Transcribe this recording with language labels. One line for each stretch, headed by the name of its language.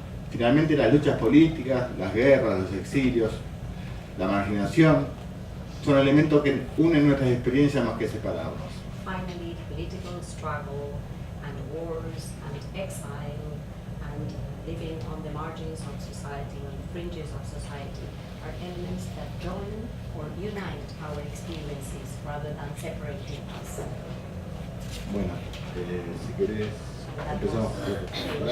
Spanish: Finalmente, las luchas políticas, las guerras, los exilios, la marginación, son elementos que unen nuestras experiencias más que separarnos.
English: Finally, political struggle and wars and exile and living on the margins of society, on the fringes of society, are elements that join or unite our experiences rather than separating us.
Spanish: Bueno, si querés, empezamos con la